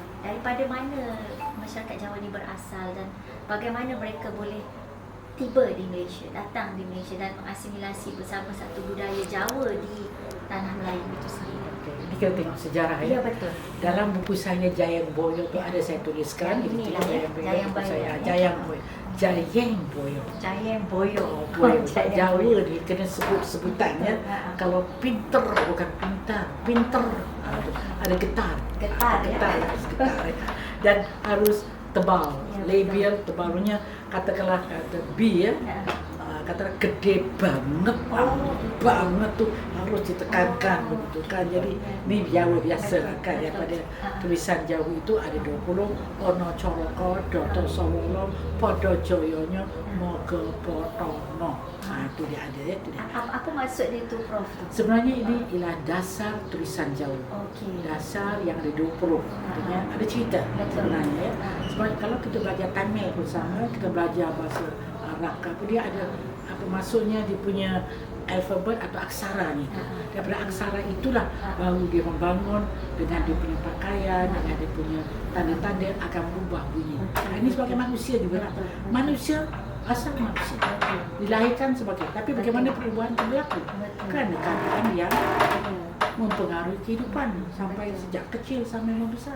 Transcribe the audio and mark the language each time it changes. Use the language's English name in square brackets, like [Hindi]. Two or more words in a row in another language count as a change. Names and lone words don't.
[Malay] Daripada mana masyarakat Jawa ni berasal dan bagaimana mereka boleh tiba di Malaysia, datang di Malaysia dan mengasimilasi bersama satu budaya Jawa di tanah Melayu itu sendiri. Ini kita tengok sejarah Ya, betul. Dalam buku saya Jayang Boyo tu ada saya tuliskan Yang inilah ya, Jayang Boyo. Jayang Boyo. Jayang Boyo. Jayang Boyo. Boyo. Jayang Jawa Boyo. ni kena sebutannya. Kalau pinter bukan pinter. Ada getar. Getar, getar. ya. Getar. Dan harus tebal. Ya, Labial tebalnya katakanlah kata B ya. Ya. [Indonesian] Katakanlah gede banget, banget tuh harus ditekankan begitu kan. [Malay] Jadi ini Jawa biasa lah kan ya, pada tulisan Jawa itu ada 20 [Javanese] ono coroko doto sawolo podo joyonya moga potono. [Malay] Itu dia ada ya, itu dia. Apa maksud dia tu Prof? Sebenarnya ini ialah dasar tulisan Jawa. Okey. Dasar yang ada 20. Artinya ada cerita sebenarnya ya. Sebab kalau kita belajar Tamil bersama, kita belajar bahasa Arab, dia ada apa maksudnya, dia punya alfabet atau aksara ni. Daripada aksara itulah baru dia membangun dengan dia punya pakaian, dengan dia punya tanda-tanda akan berubah bunyi. Ini sebagai manusia juga. Manusia asal manusia dilahirkan sebagai, tapi bagaimana perubahan itu berlaku? Kan keadaan yang mempengaruhi kehidupan sampai sejak kecil sampai membesar.